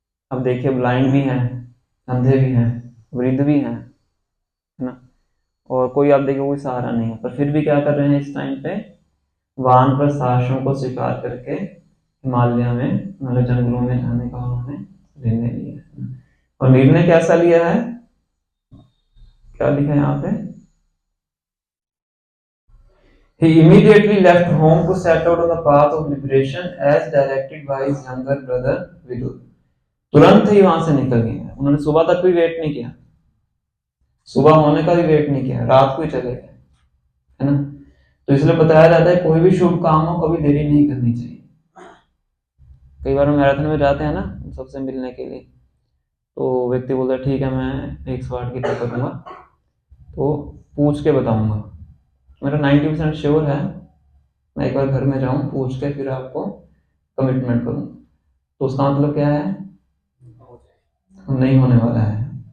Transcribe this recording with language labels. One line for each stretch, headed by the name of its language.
Hindi: अब देखिए ब्लाइंड भी हैं, अंधे भी हैं, वृद्ध भी हैं, है ना, और कोई आप देखिए कोई सहारा नहीं है, पर फिर भी क्या कर रहे हैं इस टाइम पे, वानप्रस्थ आश्रम को स्वीकार करके हिमालय में मतलब जंगलों में जाने का उन्होंने निर्णय लिया। और निर्णय कैसा लिया है, क्या लिखा है यहाँ पे,
English: He immediately left home to set out on the path of liberation as directed by his younger brother Vidur.
Hindi: तुरंत ही वहां से निकल गए। उन्होंने सुबह तक भी वेट नहीं किया, सुबह होने का भी वेट नहीं किया, रात को ही चले गए, है ना। तो इसलिए बताया जाता है कोई भी शुभ काम हो कभी देरी नहीं करनी चाहिए। कई बार हम मैराथन में जाते हैं ना सबसे मिलने के लिए, तो व्यक्ति बोलता है ठीक है मैं 108 की तय करूंगा, तो पूछ के बताऊंगा, मेरा 90% श्योर है, मैं एक बार घर में जाऊं पूछ के फिर आपको कमिटमेंट करूं, तो उसका मतलब क्या है, नहीं होने वाला है।